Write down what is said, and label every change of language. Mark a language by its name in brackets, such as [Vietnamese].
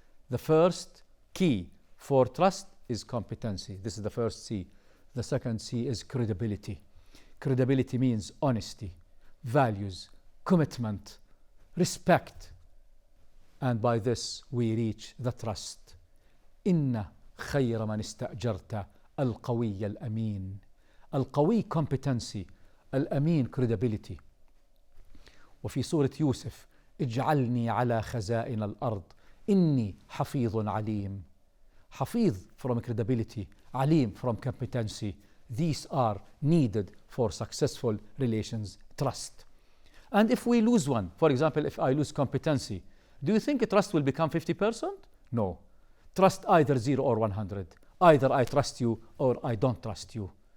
[English] The first key for trust is competency. This is the first C. The second C is credibility. Credibility means honesty, values, commitment, respect. And by this we reach the trust. [Arabic] إن خير من استأجرت القوي الأمين. [English] القوي competency, الأمين credibility. [Arabic] وفي سورة يوسف اجعلني على خزائن الأرض إني حفيظ عليم. [English] حفيظ from credibility, عليم from competency. These are needed for successful relations, trust. And if we lose one, for example, if I lose competency, do you think trust will become 50%? No. Trust either 0 or 100. Either I trust you or I don't trust you.